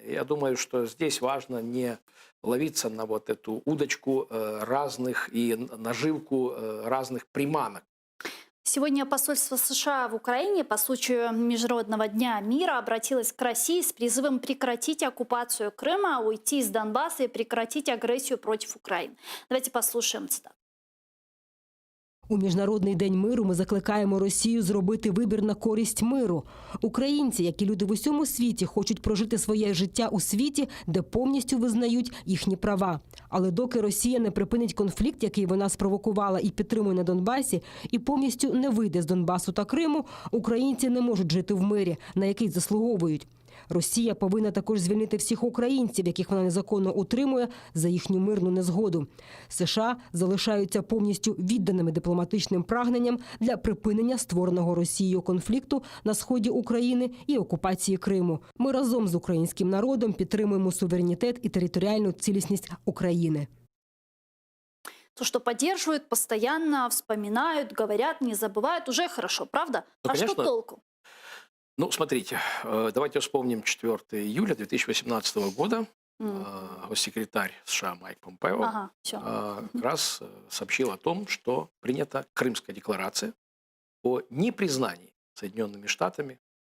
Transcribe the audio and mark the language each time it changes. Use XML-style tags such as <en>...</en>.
<ru>Я думаю, что здесь важно не ловиться на вот эту удочку разных и наживку разных приманок. Сегодня посольство США в Украине по случаю Международного дня мира обратилось к России с призывом прекратить оккупацию Крыма, уйти из Донбасса и прекратить агрессию против Украины. Давайте послушаем цитату.</ru> <uk>У Міжнародний день миру ми закликаємо Росію зробити вибір на користь миру. Українці, як і люди в усьому світі, хочуть прожити своє життя у світі, де повністю визнають їхні права. Але доки Росія не припинить конфлікт, який вона спровокувала і підтримує на Донбасі, і повністю не вийде з Донбасу та Криму, українці не можуть жити в мирі, на який заслуговують. Росія повинна також звільнити всіх українців, яких вона незаконно утримує, за їхню мирну незгоду. США залишаються повністю відданими дипломатичним прагненням для припинення створеного Росією конфлікту на сході України і окупації Криму. Ми разом з українським народом підтримуємо суверенітет і територіальну цілісність України.</uk> <ru>То, что поддерживают, постоянно вспоминают, говорят, не забывают, уже хорошо, правда? Ну, а конечно. что толку? Ну, смотрите, давайте вспомним 4 июля 2018 года. Госсекретарь США Майк Помпео как раз сообщил о том, что принята Крымская декларация о непризнании Соединенными Штатами</ru>